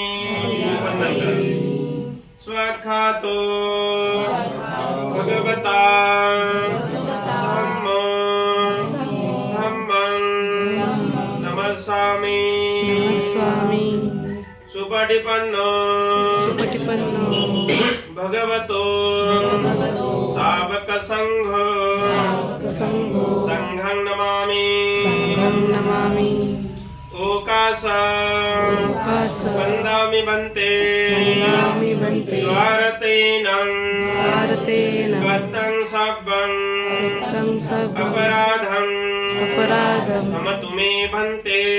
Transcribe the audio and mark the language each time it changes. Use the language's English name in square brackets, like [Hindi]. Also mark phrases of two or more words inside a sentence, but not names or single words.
[Pali] स्वखातो भगवता धम्मं नमस्सामि. सुपटिपन्नो भगवतो सावक संघो संघं नमामि. ओकास वन्दामि भन्ते द्वारतेन गतं सब्बं अपराधं क्षमतु मे भन्ते.